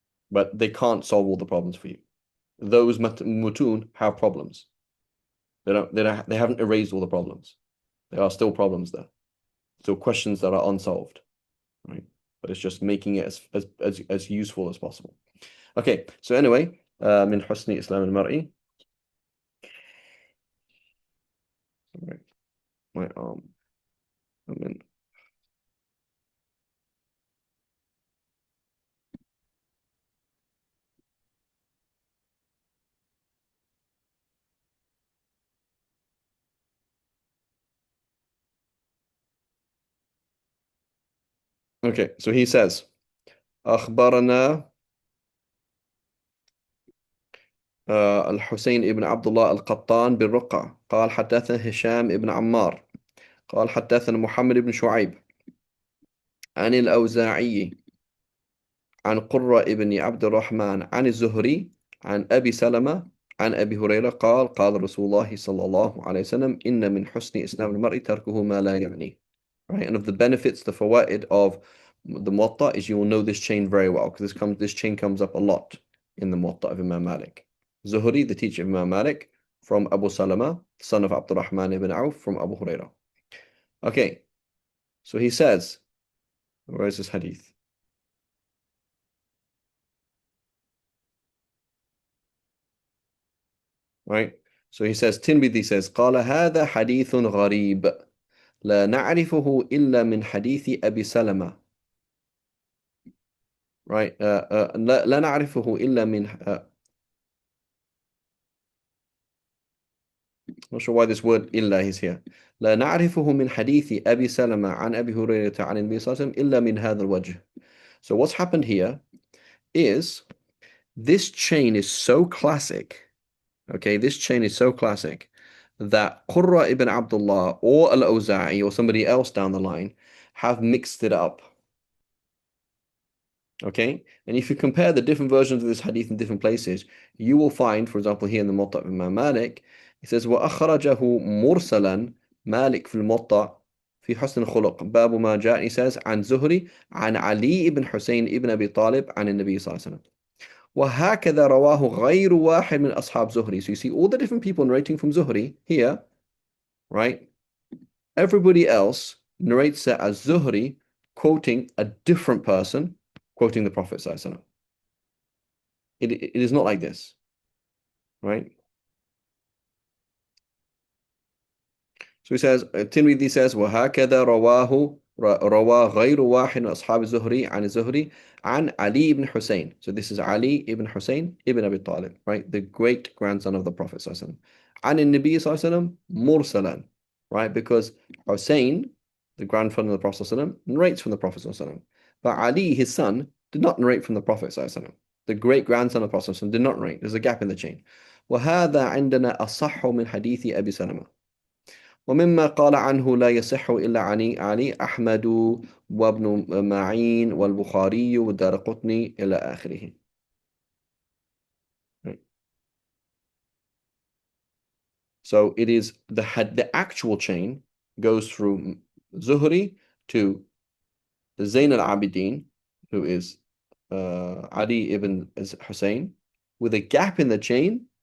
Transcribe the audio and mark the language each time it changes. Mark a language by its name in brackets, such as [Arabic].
[English] But they can't solve all the problems for you. Those mutun have problems. They haven't erased all the problems. There are still problems there. Still questions that are unsolved. Right? But it's just making it as useful as possible. Okay, so anyway, [Arabic] من حسن إسلام المرء. [English] Right, my I mean, Okay, so he says, [Arabic] أخبرنا الحسين ابن عبد الله القطان بالرقع قال حدثنا هشام ابن عمار قال حدثنا محمد بن شعيب عن الأوزاعي عن قرة ابن عبد الرحمن عن الزهري عن أبي سلمة عن أبي هريرة قال قال رسول الله صلى الله عليه وسلم إن من حسن إسلام المرء تركه ما لا يعني. [English] Right? And of the benefits, the fawaid of the Muwatta is you will know this chain very well because this chain comes up a lot in the Muwatta of Imam Malik. Zuhri, the teacher of Imam Malik, from Abu Salama, son of Abdurrahman ibn Auf, from Abu Hurairah. Okay, so he says, where is this hadith? Right? So he says, Tirmidhi says, [Arabic] قال هذا حديث غريب لا نعرفه إلا من حديث أبي سلمة. [English] Right? [Arabic] لا نعرفه إلا من [English] not sure why this word إلا is here. [Arabic] لا نعرفه من حديث أبي سلمة عن أبي هريرة عن النبي صلى الله عليه وسلم إلا من هذا الوجه. [English] So what's happened here is this chain is so classic. Okay, this chain is so classic that Qurra ibn Abdullah or Al-Awza'i or somebody else down the line have mixed it up. Okay, and if you compare the different versions of this hadith in different places, you will find, for example, here in the Muwatta of Imam Malik, it says [Arabic] وَأَخْرَجَهُ مُرْسَلًا [English] Malik [Arabic] في الموطأ في حسن الخلق باب ما جاء. [English] He says [Arabic] عن زهري عن علي بن حسين ابن أبي طالب عن النبي صلى الله عليه وسلم. وهكذا رواه غير واحد من أصحاب زهري. [English] So you see all the different people narrating from Zuhri here, right? Everybody else narrates it as Zuhri quoting a different person, quoting the Prophet sallallahu alaihi wasallam. It is not like this, right? So he says, Tirmidhi says, [Arabic] وهكذا روى غير واحد من أصحاب الزهري عن الزهري عن علي ibn Hussein. [English] So this is Ali ibn Hussein ibn Abi Talib, right? The great grandson of the Prophet sallallahu alaihi wasallam. [Arabic] عن النبي صلى الله عليه وسلم مرسلا, [English] right? Because Hussein, the grandson of the Prophet sallallahu alaihi wasallam, narrates from the Prophet sallallahu alaihi wasallam. But Ali, his son, did not narrate from the Prophet sallallahu alaihi wasallam. The great grandson of the Prophet sallallahu alaihi wasallam did not narrate. There's a gap in the chain. [Arabic] وهذا عندنا أصح من حديث أبي سلمة. ومما قال عنه لا يصح إلا علي أحمد وابن معين والبخاري والدارقطني إلى آخره. [English] So it is the actual chain goes through Zuhri to Zayn al-Abidin, who is Ali ibn Hussein, with a gap in the chain.